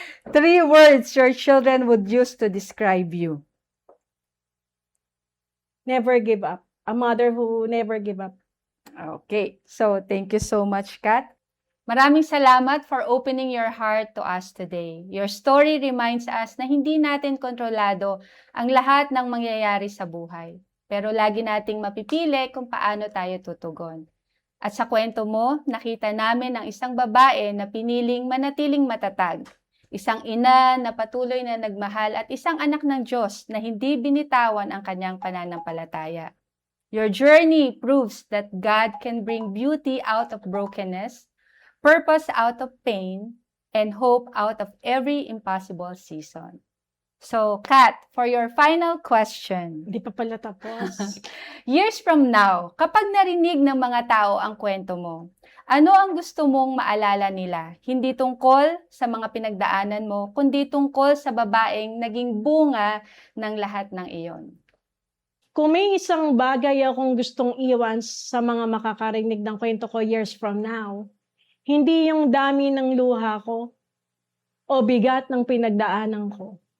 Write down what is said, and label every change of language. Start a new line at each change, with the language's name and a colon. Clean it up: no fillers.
English: 3 words your children would use to describe you. Never give up. A mother who never give up. Okay. So, thank you so much, Kat.
Filipino: Maraming salamat
English: for opening your heart to us today. Your story reminds us
Filipino: na hindi natin kontrolado ang lahat ng mangyayari sa buhay. Pero lagi nating mapipili kung paano tayo tutugon. At sa kwento mo, nakita namin ang isang babae na piniling manatiling matatag. Isang ina na patuloy na nagmahal at isang anak ng Diyos na hindi binitawan ang kanyang pananampalataya.
English: Your journey proves that God can bring beauty out of brokenness, purpose out of pain, and hope out of every impossible season. So, Kat, for your final question.
Filipino: Hindi pa pala tapos.
English: Years from now,
Filipino: kapag narinig ng mga tao ang kwento mo, ano ang gusto mong maalala nila? Hindi tungkol sa mga pinagdaanan mo, kundi tungkol sa babaeng naging bunga ng lahat ng iyon. Kung may isang bagay akong gustong iwan sa mga makakarinig ng kwento ko
English: years from now,
Filipino: hindi yung dami ng luha ko o bigat ng pinagdaanan ko.